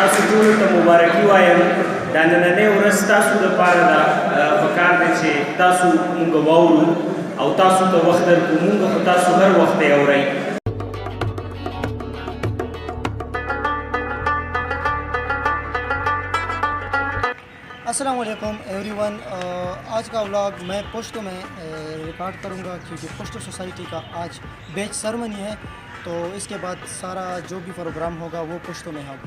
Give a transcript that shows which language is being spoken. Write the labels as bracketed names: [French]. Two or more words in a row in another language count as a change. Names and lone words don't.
[Pashto] ټولو ته مبارکي وایم. دا نننۍ ورځ ستاسو دپاره ده، پکار دی چې تاسو مونږ واورو او تاسو ته وخت درکړو. مونږ خو تاسو هر وخت یې اورئ. [Urdu] السلام علیکم ایوری ون. آج کا ولاگ میں پشتو میں ریکارڈ کروں گا کیونکہ پشتو سوسائٹی کا آج [English] batch ceremony [Urdu] ہے، تو اس کے بعد سارا جو بھی پروگرام ہوگا وہ پشتو میں ہوگا.